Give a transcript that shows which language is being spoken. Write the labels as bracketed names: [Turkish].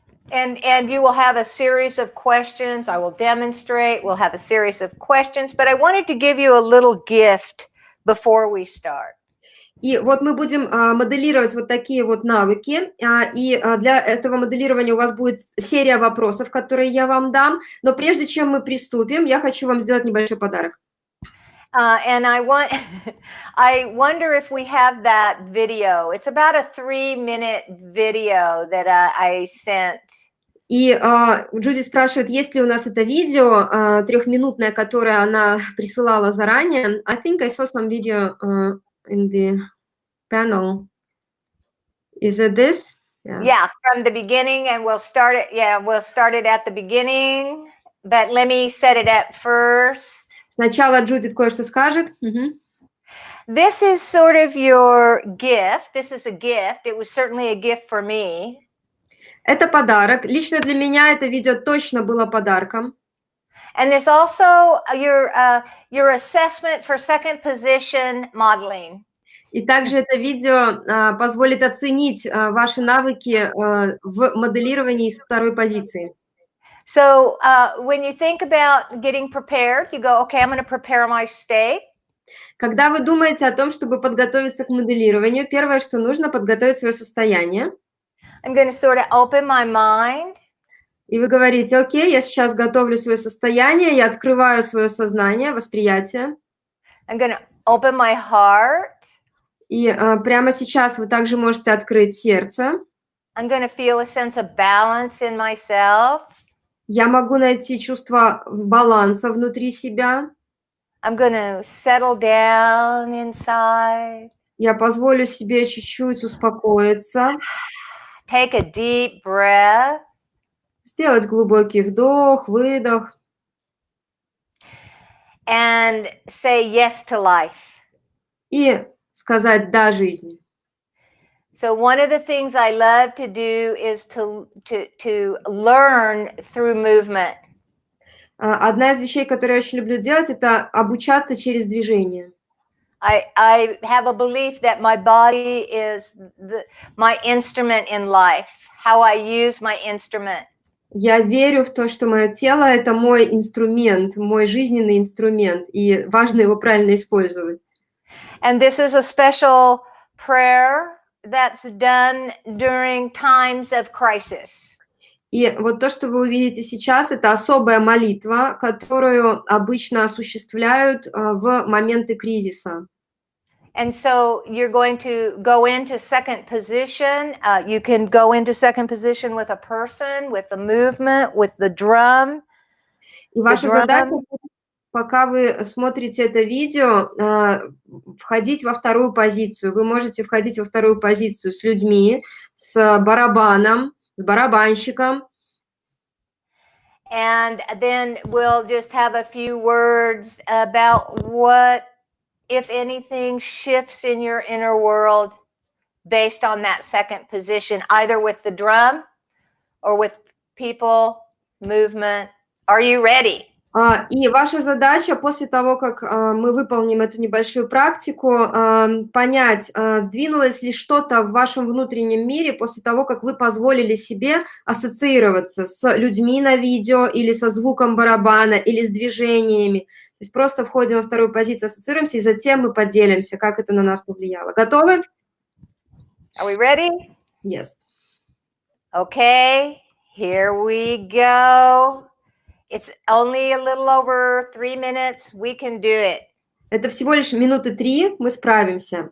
[English] And you will have a series of questions. I will demonstrate. We'll have a series of questions, but I wanted to give you a little gift before we start. [Russian] И вот мы будем моделировать вот такие вот навыки, и для этого моделирования у вас будет серия вопросов, которые я вам дам, но прежде чем мы приступим, я хочу вам сделать небольшой подарок. [English] And I wonder if we have that video. It's about a 3-minute video that I sent. [Russian] И Джуди спрашивает, есть ли у нас это видео 3-минутное, которое она присылала заранее. [English] I think I saw some video in the panel. Is it this? Yeah, from the beginning, and we'll start it. Yeah, we'll start it at the beginning. But let me set it up first. [Russian] Сначала Джудит кое-что скажет. [English] This is sort of your gift. This is a gift. It was certainly a gift for me. [Russian] Это подарок. Лично для меня это видео точно было подарком. [English] And there's also your assessment for second position modeling. [Russian] И также это видео позволит оценить ваши навыки в моделировании с второй позиции. [English] So when you think about getting prepared, you go, okay, I'm going to prepare my state. [Russian] Когда вы думаете о том, чтобы подготовиться к моделированию, первое, что нужно, подготовить свое состояние. [English] I'm going to sort of open my mind. [Russian] И вы говорите, окей, я сейчас готовлю свое состояние, я открываю свое сознание, восприятие. [English] I'm going to open my heart. [Russian] И прямо сейчас вы также можете открыть сердце. [English] I'm going to feel a sense of balance in myself. [Russian] Я могу найти чувство баланса внутри себя. [English] I'm going to settle down inside. [Russian] Я позволю себе чуть-чуть успокоиться, [English] Take a deep breath. [Russian] сделать глубокий вдох, выдох [English] And say yes to life. [Russian] и сказать «да» жизни. [English] So one of the things I love to do is to learn through movement. [Russian] Одна из вещей, которые я очень люблю делать, это обучаться через движение. [English] I have a belief that my body is my instrument in life, how I use my instrument. [Russian] Я верю в то, что мое тело – это мой инструмент, мой жизненный инструмент, и важно его правильно использовать. [English] And this is a special prayer that's done during times of crisis. [Russian] И вот то, что вы увидите сейчас, это особая молитва, которую обычно осуществляют в моменты кризиса. [English] And so you're going to go into second position. You can go into second position with a person, with the movement, with the drum. [Russian] И ваша задача, пока вы смотрите это видео, входить во вторую позицию. Вы можете входить во вторую позицию с людьми, с барабаном, с барабанщиком. [English] And then we'll just have a few words about what, if anything, shifts in your inner world based on that second position, either with the drum or with people, movement. Are you ready? [Russian] И ваша задача после того, как мы выполним эту небольшую практику, понять, сдвинулось ли что-то в вашем внутреннем мире после того, как вы позволили себе ассоциироваться с людьми на видео или со звуком барабана или с движениями. То есть просто входим во вторую позицию, ассоциируемся, и затем мы поделимся, как это на нас повлияло. Готовы? [English] Are we ready? Yes. Okay, here we go. It's only a little over 3 minutes. We can do it. Это всего лишь минуты 3, мы справимся.